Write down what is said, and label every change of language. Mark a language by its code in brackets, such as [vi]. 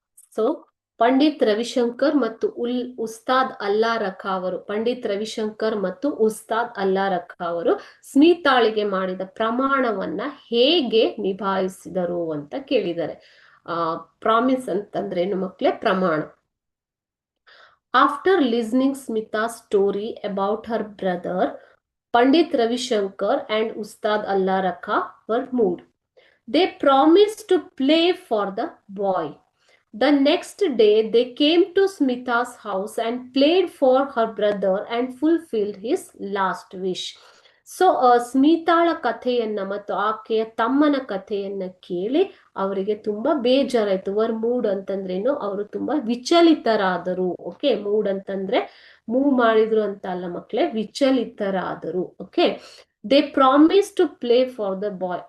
[kn] So, Pandit Ravishankar ಮತ್ತು ಉಸ್ತಾದ್ ಅಲ್ಲಾ ರಖಾ ಅವರು ಪಂಡಿತ್ ರವಿಶಂಕರ್ ಮತ್ತು ಉಸ್ತಾದ್ ಅಲ್ಲಾ ರಖಾ ಅವರು ಸ್ಮಿತಾಳಿಗೆ ಮಾಡಿದ ಪ್ರಮಾಣವನ್ನ ಹೇಗೆ ನಿಭಾಯಿಸಿದರು ಅಂತ ಕೇಳಿದ್ದಾರೆ. ಪ್ರಾಮಿಸ್ ಅಂತಂದ್ರೇನು ಮಕ್ಳೇ? ಪ್ರಮಾಣ. [en] After listening Smita's story about her brother, Pandit Ravi Shankar and Ustad Allah Rakha were moved. They promised to play for the boy. The next day, they came to Smita's house and played for her brother and fulfilled his last wish. [kn] So ಸ್ಮಿತಾಳ ಕಥೆಯನ್ನ ಮತ್ತು ಆಕೆಯ ತಮ್ಮನ ಕಥೆಯನ್ನ ಕೇಳಿ ಅವರಿಗೆ ತುಂಬಾ ಬೇಜಾರಾಯ್ತು. [en] were moved [kn] ಅಂತಂದ್ರೇನು? ಅವರು ತುಂಬಾ ವಿಚಲಿತರಾದರು. ಓಕೆ, ಮೂಡ್ ಅಂತಂದ್ರೆ ಮೂವ್ ಮಾಡಿದ್ರು ಅಂತ ಅಲ್ಲ ಮಕ್ಳೇ, ವಿಚಲಿತರಾದರು. [en] Okay, they promise to play for the boy.